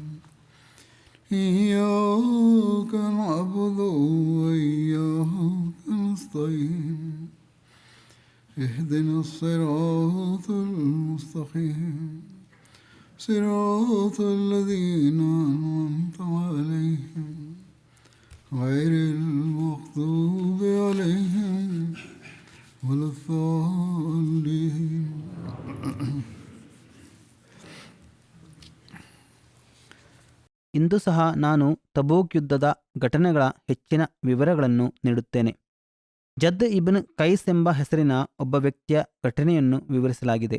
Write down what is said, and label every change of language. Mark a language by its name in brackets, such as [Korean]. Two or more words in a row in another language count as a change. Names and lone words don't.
[Arabic] إياك نعبد وإياك نستعين اهدنا الصراط المستقيم صراط الذين أنعمت عليهم غير المغضوب عليهم ولا الضالين. [Kannada] ಇಂದು ಸಹ ನಾನು ತಬೂಕ್ ಯುದ್ಧದ ಘಟನೆಗಳ ಹೆಚ್ಚಿನ ವಿವರಗಳನ್ನು ನೀಡುತ್ತೇನೆ. ಜದ್ ಇಬ್ನ್ ಕೈಸ್ ಎಂಬ ಹೆಸರಿನ ಒಬ್ಬ ವ್ಯಕ್ತಿಯ ಘಟನೆಯನ್ನು ವಿವರಿಸಲಾಗಿದೆ.